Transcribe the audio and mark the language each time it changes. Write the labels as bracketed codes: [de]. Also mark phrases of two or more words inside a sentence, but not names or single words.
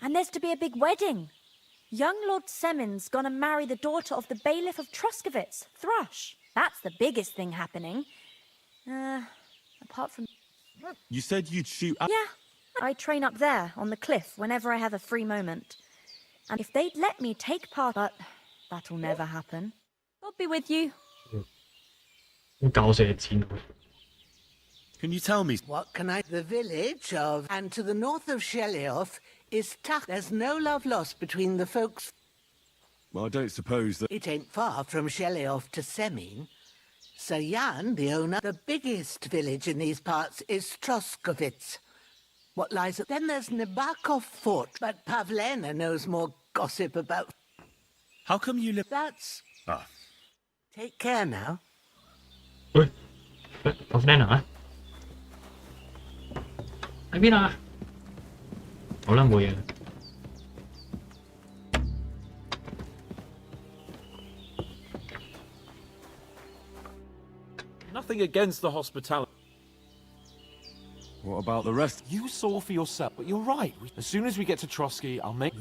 [en] And there's to be a big wedding. Young Lord Semin's gonna marry the daughter of the bailiff of Troskovitz, Thrush. That's the biggest thing happening. Apart from... You said you'd shoot... Yeah, I train up there, on the cliff, whenever I have a free moment. And if they'd let me take part... But that'll never happen. I'll be with you. [yue] 好搞笑嘅戰會。 [en] Can you tell me? What can I... The village of... And to the north of Shelioth is tucked. There's no love lost between the folks. Well, I don't suppose that... It ain't far from Shelioth to Semin. Sir Jan, the owner, the biggest village in these parts is Troskovitz. What lies... Then there's Nabakov Fort, but Pavlena knows more gossip about... How come you live... That's... Ah. Take care now. [yue] 喂，我 friend 啊？喺邊啊？好啦，冇嘢啦。 [en] Nothing against the hospitality. What about the rest? You saw for yourself, but you're right. As soon as we get to Trotsky, I'll make...